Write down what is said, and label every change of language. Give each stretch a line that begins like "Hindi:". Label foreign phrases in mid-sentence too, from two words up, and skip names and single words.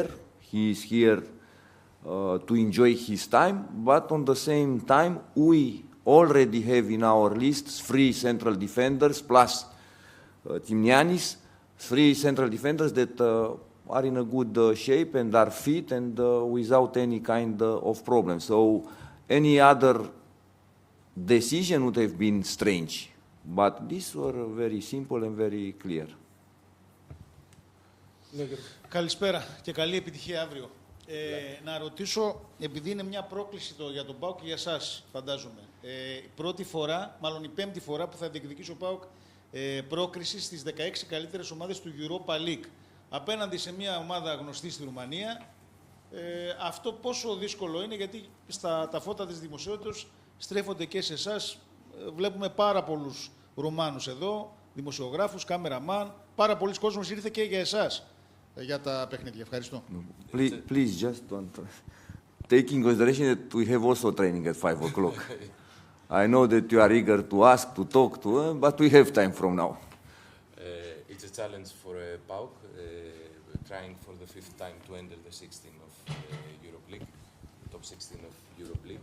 English: He is here to enjoy his time, but on the same time, we already have in our lists 3 central defenders plus Timnianis. three central defenders that are in a good shape and are fit and without any kind of problem. So any other decision would have been strange. But these were very simple and very clear.
Greek: Καλησπέρα και καλή επιτυχία αύριο. Να ρωτήσω, επειδή είναι μια πρόκληση για τον ΠΑΟΚ και για εσάς, φαντάζομαι. Πρώτη φορά, μάλλον η πέμπτη φορά που θα διεκδικήσει ο ΠΑΟΚ πρόκριση στις 16 καλύτερες ομάδες του Europa League. Απέναντι σε μια ομάδα γνωστή στη Ρουμανία, αυτό πόσο δύσκολο είναι, γιατί τα φώτα της δημοσιότητας στρέφονται και σε εσάς. Βλέπουμε πάρα πολλούς Ρουμάνους εδώ, δημοσιογράφους, κάμεραμαν, πάρα πολλοί κόσμος ήρθε και για εσάς για τα παιχνίδια. Ευχαριστώ.
English: Please just don't take in consideration that we have also training at 5 o'clock. I know that you are eager to ask, to talk to, but we have time from now. It's a challenge for PAOK, trying for the 5th time to enter the 16 of Europe League, top 16 of Europe League.